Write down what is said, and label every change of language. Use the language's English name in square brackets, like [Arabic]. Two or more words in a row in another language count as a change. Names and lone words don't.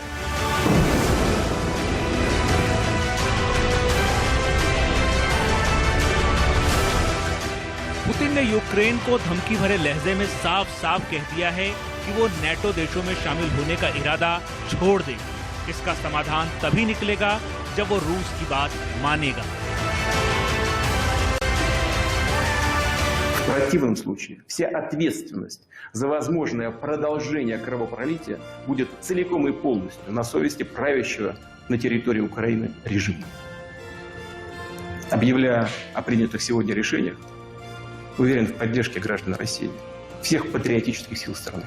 [Hindi] पुतिन ने यूक्रेन को धमकी भरे लहजे में साफ साफ कह दिया है कि वो नेटो देशों में शामिल होने का इरादा छोड़ दे। इसका समाधान तभी निकलेगा जब वो रूस की बात मानेगा। [Russian] В противном случае вся ответственность за возможное продолжение кровопролития будет целиком и полностью на совести правящего на территории Украины режима. Объявляя о принятых сегодня решениях, уверен в поддержке граждан России, всех патриотических сил страны.